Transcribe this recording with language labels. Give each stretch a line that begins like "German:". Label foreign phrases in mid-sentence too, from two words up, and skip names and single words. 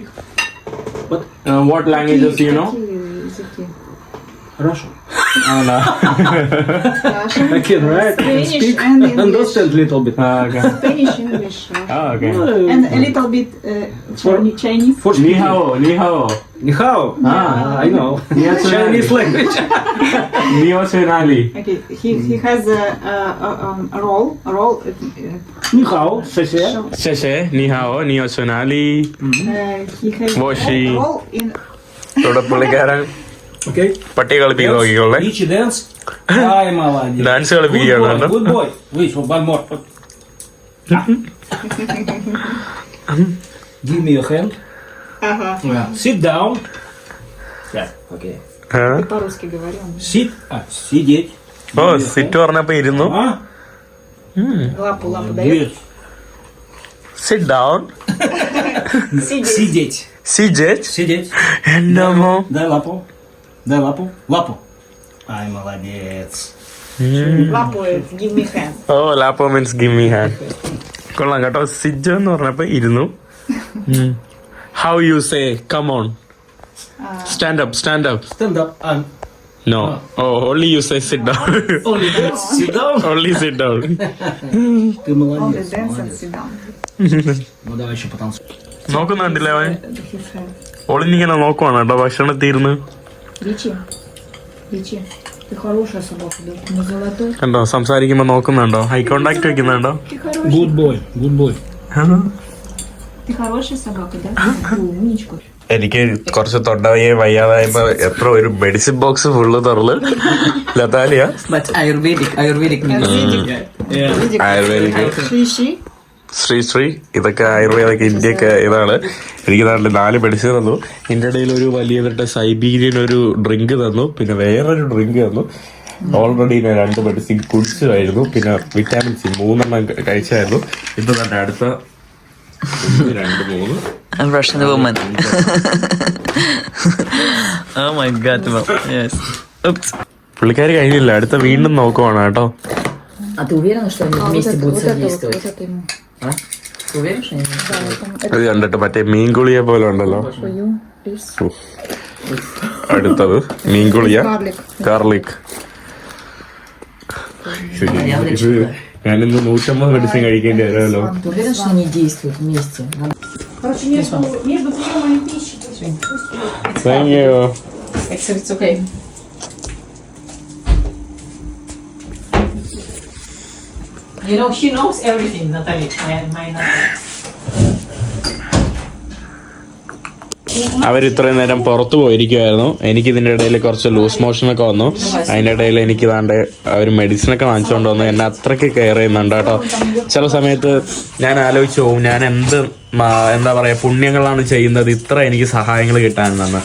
English: What? What languages do you know? Russian. Oh, no. Russian. I can write, Spanish speak, and English. understand little bit. Okay. Spanish, English, Oh, okay. and a little bit Chinese. For
Chinese: 你好，你好. 你好.
English: I know. Chinese language.
Chinese: 你好 Chinali.
English: Okay, he has a role.
Chinese: 你好。谢谢. 谢谢，你好，你好 Chinali.
English: He has Washi. a role in.
Malayalam: ഇവിടെ പുള്ളിക്കാരൻ
English: Okay.
Malayalam: പട്ടി കളിപ്പിക്കുന്ന നോക്കിക്കോളെ.
English: Each dance.
Russian: Ay, молодец.
Malayalam: ഡാൻസ് കളിപ്പിക്കുകയാണ് കേട്ടോ.
English: Good boy. Wait, one more. Give me your hand. Yeah. Sit down. Yeah. Okay.
Russian: По-русски говорю.
English: Sit. Сидеть.
Malayalam: ഓ സിറ്റ് പറഞ്ഞപ്പോ ഇരുന്നു.
Russian: Лапу дает.
English: Good. sit down.
Russian: Сидеть. Сидеть.
Malayalam: എൻ്റെ അമ്മോ.
Russian: Дай лапу. Лапу. Ай, молодец. Лапу,
English: give me hand.
Malayalam: ഓ ലാപ്പോ
English: means give me hand.
Malayalam: കൊള്ളാം കേട്ടോ. സിറ്റ് എന്ന് പറഞ്ഞപ്പോ ഇരുന്നു.
English: how you say come on? stand up. Stand up. No. Oh, only you say sit down. Only dance. Sit down. Only sit down.
Russian: Ты
English: Only
Russian: молодец.
English: dance and sit down.
Russian: Ну давай еще потанцуем.
Malayalam: നോക്കുന്നുണ്ടല്ലേ അവൻ?
English: His hand.
Malayalam: ഒളിഞ്ഞിങ്ങനെ നോക്കുവാണ് കേട്ടോ ഭക്ഷണം തീർന്ന്.
Russian: Ричи, ты хорошая собака, да? Не золотой.
Malayalam: കണ്ടോ സംസാരിക്കുമ്പോ നോക്കുന്നുണ്ടോ?
English: eye contact
Malayalam: വെക്കുന്നുണ്ടോ?
Russian: Ты хорошая.
English: Good boy.
Russian: Ты хорошая собака, да? Ты умничка.
Malayalam: എനിക്ക് കുറച്ച് തൊണ്ടവയ്യെ വയ്യാതായപ്പോ എത്ര ഒരു
English: medicine box
Malayalam: ഫുള്ള് തുറന്ന് ലതാലിയ
English: But Ayurvedic medicine. ആയുർവേദിക് Шиши.
Malayalam: ഇതൊക്കെ ആയുർവേദൊക്കെ ഇന്ത്യക്ക് ഇതാണ്. എനിക്ക് നാട്ടിൽ 4 മെഡിസിൻ തന്നു. ഇതിൻ്റെ ഇടയിൽ ഒരു വലിയ ഇവരുടെ സൈബീരിയൻ ഒരു ഡ്രിങ്ക് തന്നു. പിന്നെ വേറൊരു ഡ്രിങ്ക് തന്നു. ഓൾറെഡി ഞാൻ 2 മെഡിസിൻ കുടിച്ചതായിരുന്നു. പിന്നെ
English: vitamin C
Malayalam: 3 കഴിച്ചായിരുന്നു. ഇപ്പൊ തന്നെ അടുത്ത 2, 3.
English: I'm Russian woman. Oh my god, mom. Yes. Oops.
Malayalam: പുള്ളിക്കാരി കഴിഞ്ഞില്ല. അടുത്ത വീണ്ടും നോക്കുവാണ് കേട്ടോ.
Russian: А ты уверена, что они вместе будут содействовать? А? Ты уверена, что они вместе будут?
Malayalam: ഇത് кണ്ടിട്ട് മറ്റേ മീൻകുളിയെ പോലെ ഉണ്ടല്ലോ. അടുത്തത് മീൻകുളിയ ഗാർലിക്. ഞാനിന്ന് 150 മെഡിസിൻ കഴിക്കേണ്ടി വരുമല്ലോ.
Russian: Ты уверена, что они действуют вместе? Короче, между приемом и пищей.
English: Thank you. It's okay. You know, she knows everything, Natalie. My Natalie.
Malayalam: അവർ ഇത്രയും നേരം പുറത്തു പോയിരിക്കുമായിരുന്നു. എനിക്ക് ഇതിൻ്റെ ഇടയിൽ കുറച്ച്
English: loose motion
Malayalam: വന്നു. അതിൻ്റെ ഇടയിൽ എനിക്ക് ഇതാണ്ട് അവർ മെഡിസിനൊക്കെ വാങ്ങിച്ചുകൊണ്ട് വന്നു. എന്നെ അത്രയ്ക്ക് കെയർ ചെയ്യുന്നുണ്ട് കേട്ടോ. ചില സമയത്ത് ഞാൻ ആലോചിച്ചു പോകും, ഞാൻ എന്താ പറയുക പുണ്യങ്ങളാണ് ചെയ്യുന്നത് ഇത്ര എനിക്ക് സഹായങ്ങൾ കിട്ടാനെന്ന്.